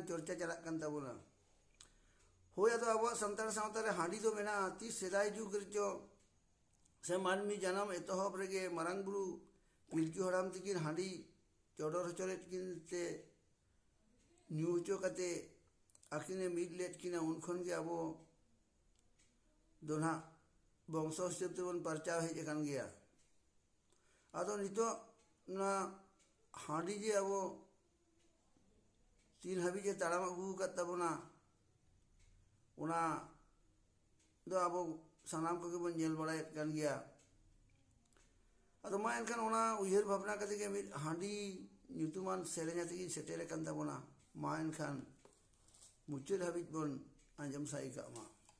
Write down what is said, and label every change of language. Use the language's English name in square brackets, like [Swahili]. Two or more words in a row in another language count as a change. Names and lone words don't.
[Santali] चर्चा चलाक कान ताबोना होय आदो अब संतार सावता रे हांडी दो मेना ती सेदाय जुग रेचो से मानमी जन्म एतहब रेगे मारांग बुरु पिलचू हराम तकिन हांडी चौडर हचोरेट किन ते न्यू हचो कते आखिने मिड लेट किना उनखन के अब दोना बंश हिसाब ते बन परचा हेज कान गया आदो नितो ना हांडी जे अब तीन हाबी जे ताड़ाम अगू कत ताबोना उना दो अब सानाम को के बन जेल बड़ायत कान गया अदो मा एनखान उना उयहर भावना कते के मिड हांडी ᱧᱩᱛᱩᱢᱟᱱ ᱥᱮᱨᱮᱧ ᱟᱛᱮᱜᱤᱧ ᱥᱮᱴᱮᱨ ᱟᱠᱟᱱ ᱛᱟᱵᱚᱱᱟ ᱢᱟ ᱮᱱᱠᱷᱟᱱ ᱢᱩᱪᱟᱹᱫ ᱦᱟᱹᱵᱤᱡ ᱵᱚᱱ ᱟᱸᱡᱚᱢ ᱥᱟᱭ ᱠᱟᱜ ᱢᱟ